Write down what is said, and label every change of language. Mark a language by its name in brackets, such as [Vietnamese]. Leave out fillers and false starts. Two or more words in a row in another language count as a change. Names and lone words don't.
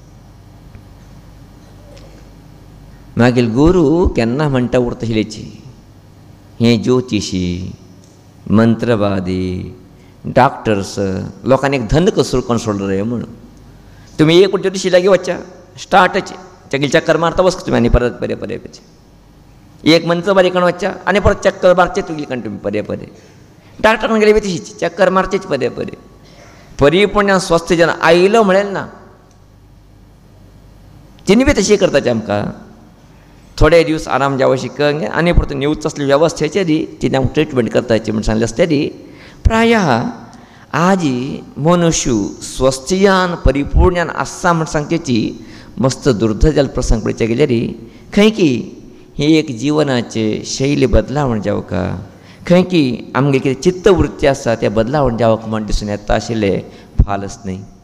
[Konkani] मागीर गुरू केन्ना म्हणटा उरता आशिल्लीची, हे ज्योतिशी, मंत्रवादी, डॉक्टर्स लोकांनी एक धंदो कसो करून सोडलो रे म्हणून. तुमी एक ज्योतिशी लागीं वच्चा स्टार्टच तेगेली चक्कर मारता वच तुमी आनी परत परे परे एक मंत्रवादी कडेन वच्चा आनी परत चक्कर मारचेच तुगेली कडेन तुमी परे परे. डॉक्टर कडेन गेले तशीच चक्कर मारचेच परे परे. परिपूर्ण स्वस्थ जन आयलो म्हणेल ना, तिनी बी तशी करताचे आमकां. थोडे दिवस आराम जावं शिकंग आनी परत येवच असले वेवस्थेचेर तिने हांव ट्रिटमेंट करताची म्हण सांगले आसतरी प्रायः आज मनुष्य स्वस्थयान परिपूर्णान आसा म्हण सांगचेची मस्त दुर्दैव जाल्लो प्रसंग पळयचे गेल्यार खंय की ही एक जिवनाचे शैली बदलावण जावका, खंय की आमगे कितें चित्तवृत्ती आसा तें बदलावण जावक म्हण दिसून येता आशिल्लें फालच न्ही.